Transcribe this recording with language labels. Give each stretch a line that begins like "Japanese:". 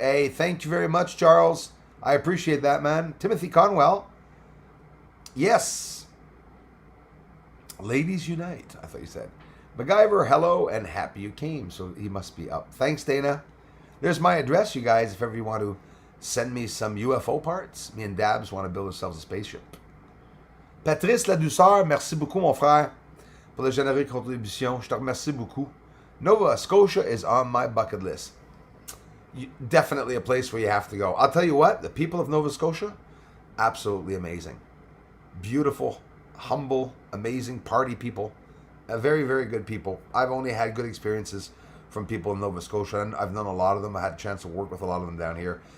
English: Hey, thank you very much, Charles. I appreciate that, man. Timothy Conwell. Yes. Ladies unite, I thought you said. MacGyver, hello, and happy you came. So he must be up. Thanks, Dana. There's my address, you guys, if ever you want to send me some UFO parts. Me and Dabs want to build ourselves a spaceship.
French: Patrice La Douceur, merci beaucoup, mon frère, pour la généreuse contribution. Je te remercie beaucoup.
English: Nova Scotia is on my bucket list. Definitely a place where you have to go. I'll tell you what, the people of Nova Scotia, absolutely amazing. Beautiful, humble, amazing party people. Very, very good people. I've only had good experiences from people in Nova Scotia, and I've known a lot of them. I had a chance to work with a lot of them down here.